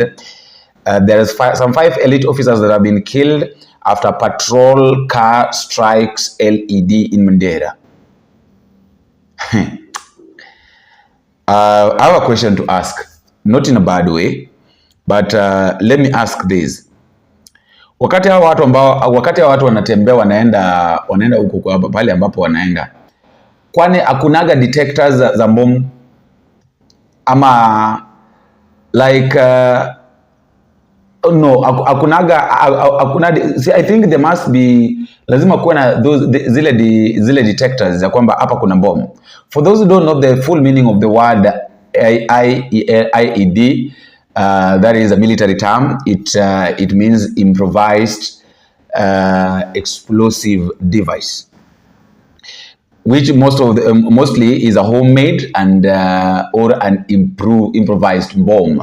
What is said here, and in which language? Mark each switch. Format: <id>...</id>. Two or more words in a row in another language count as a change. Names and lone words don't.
<en>There is some 5 elite officers that have been killed after patrol car strikes LED in Mandera. I have a question to ask, not in a bad way, but let me ask this.</en> <sw>Wakati hao watu wanatembea wanaenda huko kwa pale ambapo wanaenda, kwani hakunaga detectors za bomu ama</sw> <en>like no,</en> <sw>hakunaga.</sw> <en>See, I think there must be,</en> <sw>lazima kuwa na zile detectors za kwamba hapa kuna bomb.</sw> <en>For those who don't know the full meaning of the word IED, that is a military term. It means improvised explosive device, which mostly is a homemade and or an improvised bomb.</en>